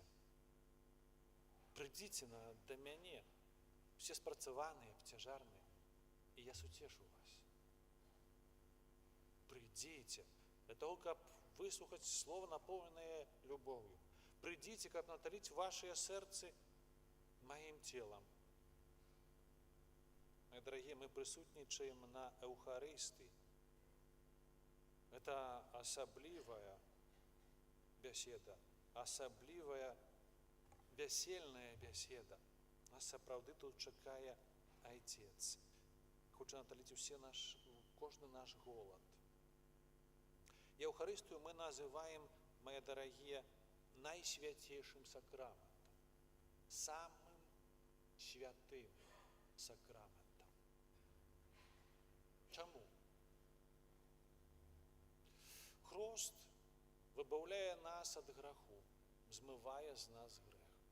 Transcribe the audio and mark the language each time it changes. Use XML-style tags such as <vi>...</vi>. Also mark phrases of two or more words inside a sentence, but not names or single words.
<be>Прыйдзіце да мяне, все спрацаваныя, абцяжарныя, і я суцешу вас. Прыйдзіце для того, каб выслухаць слова, напоўненае любоўю. Прыйдзіце, каб наталіць вашыя сэрцы</be> <ru>моим телом. Мои дорогие,</ru> <be>мы присутнічаем на Эўхарыстыі. Это асаблівая бяседа, асаблівая вясельная бяседа. Нас сапраўды тут чакае Айцец. Хоча наталіць кожны наш голад. Еўхарыстыю мы называем,</be> <ru>мои дорогие, найсвятейшим сакраментом, самым святым сакраментом.</ru> <be>Чаму? Хрост выбаўляе нас ад граху, змывае з нас грэх.</be>